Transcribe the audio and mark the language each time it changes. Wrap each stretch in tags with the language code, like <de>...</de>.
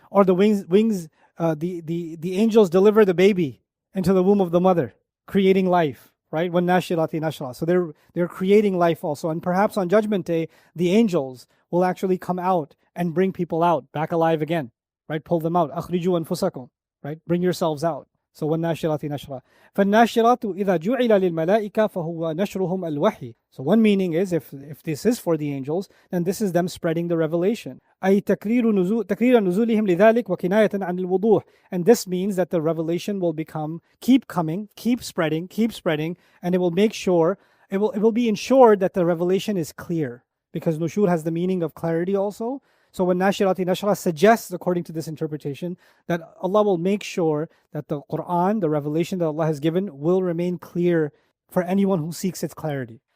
<en>Or the the angels deliver the baby into the womb of the mother, creating life, right? When nashirati nashra. So they're creating life also. And perhaps on Judgment Day, the angels will actually come out and bring people out, back alive again, right? Pull them out.</en> <ar>أخرجوا أنفسكم, right?</ar> <en>Bring yourselves out.</en> <ar>So وَالنَّاشِرَاتِ نَشْرًا. فَالنَّاشِرَاتُ إِذَا جُعِلَ لِلْمَلَائِكَةِ فَهُوَ نَشْرُهُمْ الْوَحْيِ.</ar> <en>So one meaning is, if this is for the angels, then this is them spreading the revelation.</en> <ar>أي تكرير نزولهم لذلك وكناية عن الوضوح.</ar> <en>And this means that the revelation will keep coming, keep spreading, and it will make sure, it will be ensured that the revelation is clear. Because nushur has the meaning of clarity also. So when nashirati nashra suggests, according to this interpretation, that Allah will make sure that the Quran, the revelation that Allah has given, will remain clear for anyone who seeks its clarity.</en>